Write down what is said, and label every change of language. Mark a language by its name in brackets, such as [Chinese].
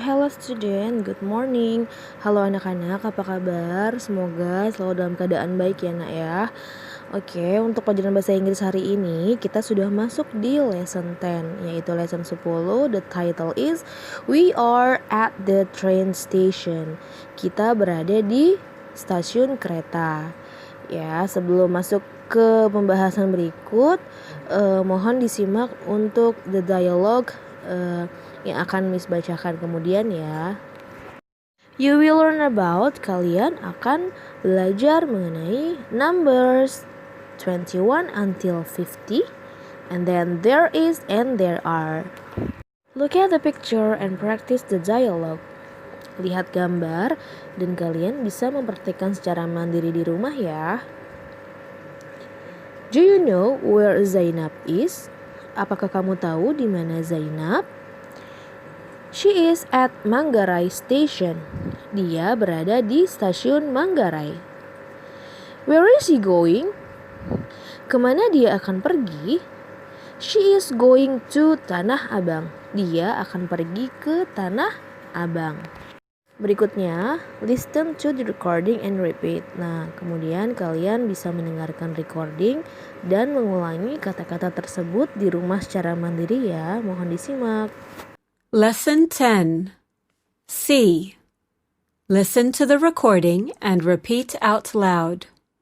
[English] Hello student, good morning. [Indonesian] Halo anak-anak, apa kabar? Semoga selalu dalam keadaan baik ya nak ya. Oke, untuk pelajaran bahasa Inggris hari ini kita sudah masuk di lesson 10, yaitu lesson 10. [English] The title is We Are at the Train Station. [Indonesian] Kita berada di stasiun kereta. Ya, sebelum masuk ke pembahasan berikut, mohon disimak untuk the dialogue yang akan Miss bacakan kemudian ya. [English] You will learn about, [Indonesian] kalian akan belajar mengenai [English] numbers 21 until 50, and then there is and there are. Look at the picture and practice the dialogue. [Indonesian] Lihat gambar dan kalian bisa mempraktikkan secara mandiri di rumah ya. [English] Do you know where Zainab is? [Indonesian] Apakah kamu tahu di mana Zainab? [English] She is at Manggarai Station. [Indonesian] Dia berada di stasiun Manggarai. [English] Where is he going? [Indonesian] Kemana dia akan pergi? [English] She is going to Tanah Abang. [Indonesian] Dia akan pergi ke Tanah Abang. Berikutnya, [English] listen to the recording and repeat. [Indonesian] Nah, kemudian kalian bisa mendengarkan recording dan mengulangi kata-kata tersebut di rumah secara mandiri ya. Mohon disimak. [English] Lesson 10. C. Listen to the recording and repeat out loud.